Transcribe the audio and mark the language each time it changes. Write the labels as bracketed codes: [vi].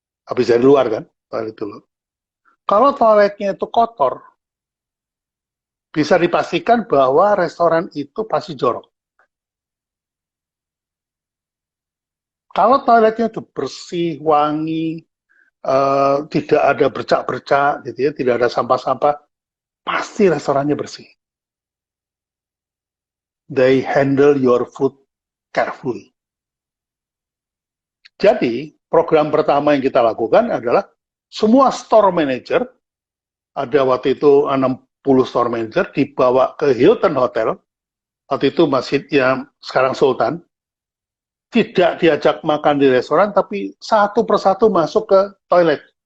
[id] Habis dari luar kan, toilet dulu. Kalau toiletnya itu kotor, bisa dipastikan bahwa restoran itu pasti jorok. Kalau toiletnya itu bersih, wangi, tidak ada bercak-bercak, gitu ya, tidak ada sampah-sampah, pasti restorannya bersih. [en] they handle your food carefully. [id] Jadi, program pertama yang kita lakukan adalah semua store manager, ada waktu itu 60 store manager, dibawa ke Hilton Hotel, waktu itu masjid yang sekarang Sultan, tidak diajak makan di restoran, tapi satu persatu masuk ke toilet.